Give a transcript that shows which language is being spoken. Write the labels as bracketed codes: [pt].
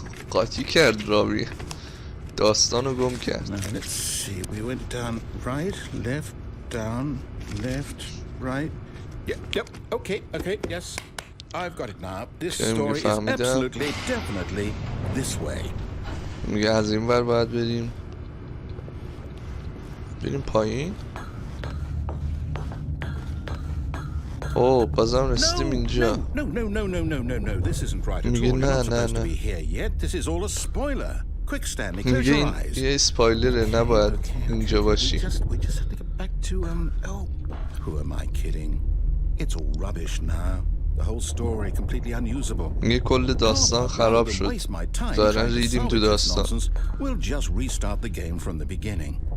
[fa] قاطی کرد راوی. داستانو گم کرد. [en] Now, let's see. We went down right, left, down, left, right. Yep. Okay, yes. I've got it now. This story is absolutely, definitely this way. [fa] میگه از این ور باید بریم پایین. بازم رسیدیم اینجا. [en] No. This isn't right at all. [fa] میگه [en] You're not supposed to [fa] نه. [en] be here yet. This is all a spoiler. Quick, Stanley, close [fa] میگه [en] your eyes. [fa] یه اسپویلره، نباید اینجا باشی. [en] We just have to get back to who am I kidding? It's all rubbish now. The whole story completely unusable. [fa] میگه کل داستان خراب شد. دارن ریدیم تو داستان. [en] We'll just restart the game from the beginning.